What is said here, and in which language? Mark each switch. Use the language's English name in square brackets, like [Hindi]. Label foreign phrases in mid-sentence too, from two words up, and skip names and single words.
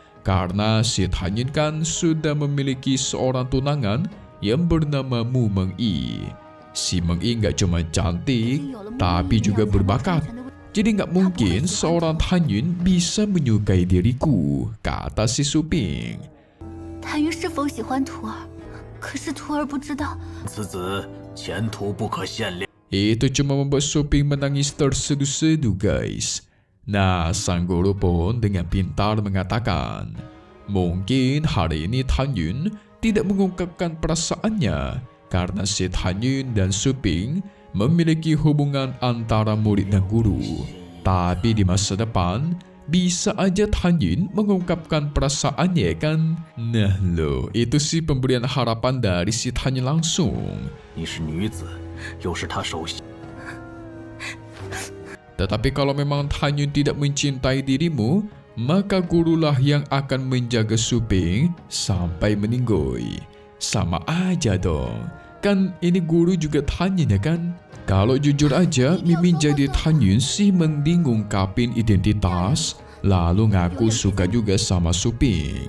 [Indonesian] Karena si Han Yun kan sudah memiliki seorang tunangan yang bernama Mu Mengyi. Si Mengyi gak cuma cantik, tapi juga berbakat. Jadi gak mungkin seorang Han Yun bisa menyukai diriku, kata si Suping. [Chinese] Han Yun 是否喜欢徒儿？可是徒儿不知道。此子前途不可限量。 [Indonesian] Itu cuma membuat Suping menangis terseduh-seduh guys. Nah, sang guru pun dengan pintar mengatakan, mungkin hari ini Han Yun tidak mengungkapkan perasaannya karena si Han Yun dan Suping memiliki hubungan antara murid dan guru. Tapi di masa depan, bisa aja Tan Yun mengungkapkan perasaannya kan. Nah loh, itu sih pemberian harapan dari si Tan Yun langsung. [Chinese] 你是女子，又是他手下。 [Indonesian] Tetapi kalau memang Tan Yun tidak mencintai dirimu, maka gurulah yang akan menjaga Su Ping sampai meninggoy. Sama aja dong. Kan ini guru juga Tan Yun ya kan? Kalau jujur aja, Mimin jadi Tan Yun sih mending ngungkapin identitas, lalu ngaku suka juga sama Su Ping.